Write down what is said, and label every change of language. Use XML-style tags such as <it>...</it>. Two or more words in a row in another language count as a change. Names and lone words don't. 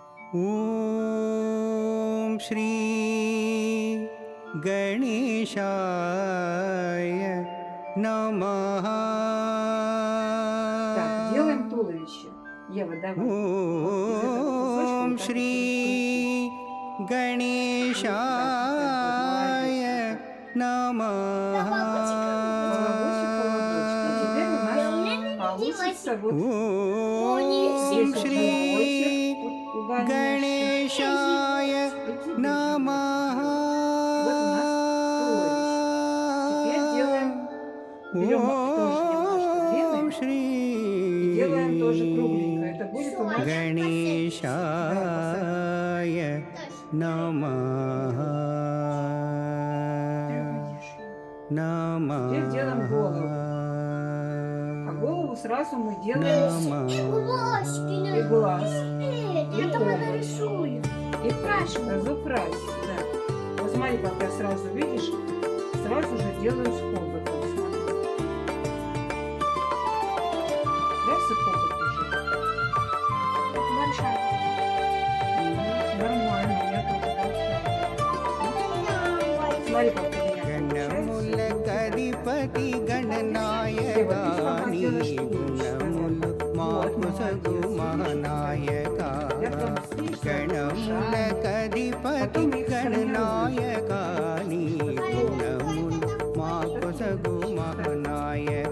<sa>ఓం శ్రీ గణేశాయ నమః.</sa> <ru>Так, делаем туловище. Ева, давай.</ru> <sa>ఓం శ్రీ గణేశాయ నమః.</sa> <ru>Получится вот</ru> <sa>ఓం శ్రీ గణేశాయ నమః.</sa> <ru>берем тоже немножко</ru> <sa>ఓం</sa> <ru>длинный</ru> <sa>శ్రీ</sa> <ru>и делаем тоже кругленько. Это будет у нас</ru> <sa>గణేశాయ నమః. నమః.</sa> <ru>Теперь делаем голову. А голову сразу мы делаем и глаз. Это мы нарисуем. И разукрасить. Да. Вот смотри, как я сразу, видишь, сразу же делаю с хоботом. Смотри. Раз и хобот уже. Большая. Нормально, у меня тоже большая. Смотри, как у меня</ru> <te>గణముల గణపతి గణనాయక నీ గుణములు మాకు సగు మహానాయక. గణముల గణపతి గణనాయక నీ గుణములు మాకు సగు మహానాయక.</te>